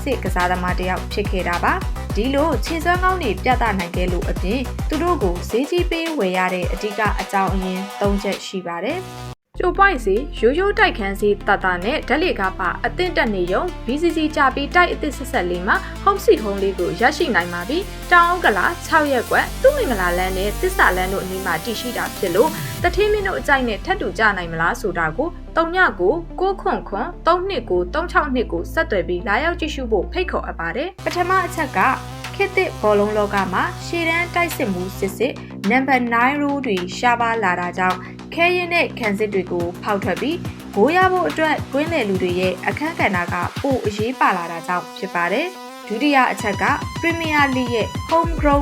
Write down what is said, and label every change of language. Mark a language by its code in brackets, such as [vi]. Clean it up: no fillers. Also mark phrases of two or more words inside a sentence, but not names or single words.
[my] စစ်ကစားသမားတစ်ယောက်ဖြစ်ခဲ့တာပါဒီလိုခြေစွမ်းကောင်းတွေပြသနိုင်ခဲ့လို့အပြင်သူတို့ကိုဈေးကြီးပေးဝယ်ရတဲ့အဓိကအကြောင်းအရင်း၃ချက်ရှိပါတယ်ကျိုပွိုင်းစီရိုးတိုက်ခန်းစီတတနဲ့ဓာတ်လေကပါအသင့်တက်နေရုံ BCC ကြပြီးတိုက်အသစ်ဆက်လေးမှာ [en] home seat home [my] လေးကိုရရှိနိုင်ပါပြီတောင်ဥက္ကလာ6ရက်ကွက်သူ့မင်္ဂလာလမ်းနဲ့သစ္စာလမ်းတို့အနီးမှာတည်ရှိတာဖြစ်လို့တထင်းမင်းတို့အကြိုက်နဲ့ထပ်တူကြနိုင်မလားဆိုတာကို 39932936ကိုဆက်သွယ်ပြီးလာရောက်ကြည့်ရှုဖို့ဖိတ်ခေါ်အပ်ပါတယ်ပထမအချက်ကခေတ်သစ်ဘောလုံးလောကမှာရှေ့တန်းတိုက်စစ်မှုစစ်နံပါတ်9 rule တွေရှားပါလာတာကြောင့်ခဲရင်တဲ့ခံစစ်တွေကိုဖောက်ထွက်ပြီးဂိုးရဖို့အတွက်ကွင်းလယ်လူတွေရဲ့အခန်းကဏ္ဍကပိုအရေးပါလာတာကြောင့်ဖြစ်ပါတယ်ဒုတိယအချက်က Premier League ရဲ့ Homegrown